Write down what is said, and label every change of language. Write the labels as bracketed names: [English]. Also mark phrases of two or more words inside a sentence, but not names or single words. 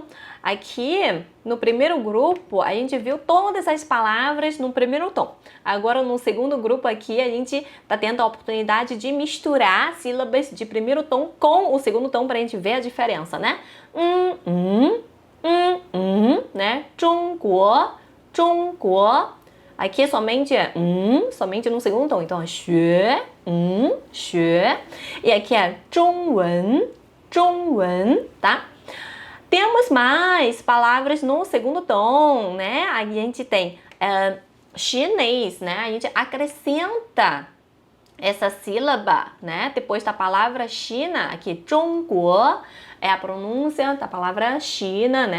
[Portuguese] Aqui, no primeiro grupo, a gente viu todas as palavras no primeiro tom. Agora, no segundo grupo aqui, a gente tá tendo a oportunidade de misturar sílabas de primeiro tom com o segundo tom para a gente ver a diferença, né? Né? [Chinese] 中国, 中国. [Portuguese] Aqui somente é somente no segundo tom. Então, é [Chinese] 学, 学. [Portuguese] E aqui é [Chinese] 中文, 中文, [Portuguese] tá? Temos mais palavras no segundo tom, né? A gente tem chinês, né? A gente acrescenta essa sílaba, né? Depois da palavra China, aqui 中国 é a pronúncia da palavra China, né?